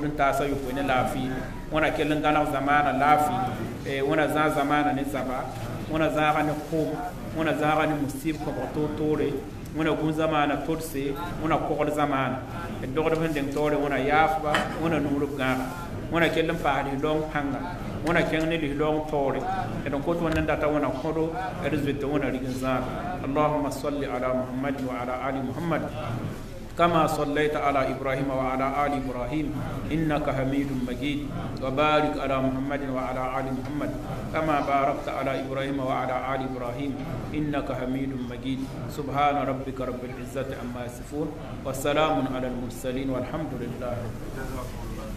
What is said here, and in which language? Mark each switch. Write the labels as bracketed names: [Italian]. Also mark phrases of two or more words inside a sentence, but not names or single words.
[Mossi] n taasa yopoe ne laafɩ wẽna kell n gãneg zamaana laafɩ wẽna zãag zamaana ne zaba wẽna zãaga ne kom wẽna zãaga ne musib kõbg toor-toore wẽna gũ zamaana todse wẽna kogd zamaana d dogdb sẽn deng taoore wẽna yaafba wẽna nuurb gãaga wẽna kell n paas lislaoong pãnga wẽna kẽng ne lislaoong taoore d n kot wẽnd n data wẽna kõdo d zoeta wẽna rig n zãaga [Arabic] اللهم صل على محمد وعلى آل محمد كما صليت على إبراهيم وعلى آل إبراهيم إنك حميد مجيد وبارك على محمد وعلى آل محمد كما باركت على إبراهيم وعلى آل إبراهيم إنك حميد مجيد سبحان ربك رب العزة عما يصفون والسلام على المرسلين والحمد لله رب العالمين.